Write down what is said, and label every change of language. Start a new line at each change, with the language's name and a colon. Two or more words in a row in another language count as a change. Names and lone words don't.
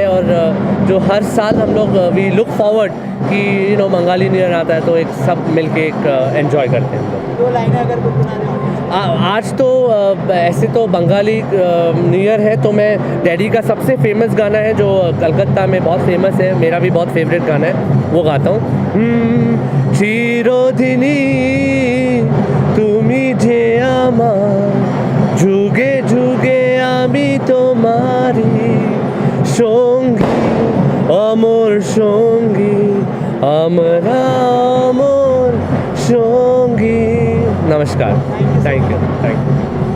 Hindi: और जो हर साल हम लोग
English: we look forward
Hindi: कि
English: Bengali New Year
Hindi: आता है, तो एक सब मिलके एक एंजॉय करते हैं हम लोग। 2 लाइनें अगर गुनगुनाने हो। आज तो ऐसे तो
English: Bengali New Year
Hindi: है, तो मैं डैडी का सबसे फेमस गाना है जो कलकत्ता में बहुत फेमस है, मेरा भी बहुत फेवरेट गाना है, वो गाता हूँ।
Bangla: চিরদিনই তুমি যে আমার, যুগে যুগে আমি তোমারই সঙ্গী, অমর সঙ্গী, আমরা অমর সঙ্গী।
Hindi: नमस्कार,
English: Thank you.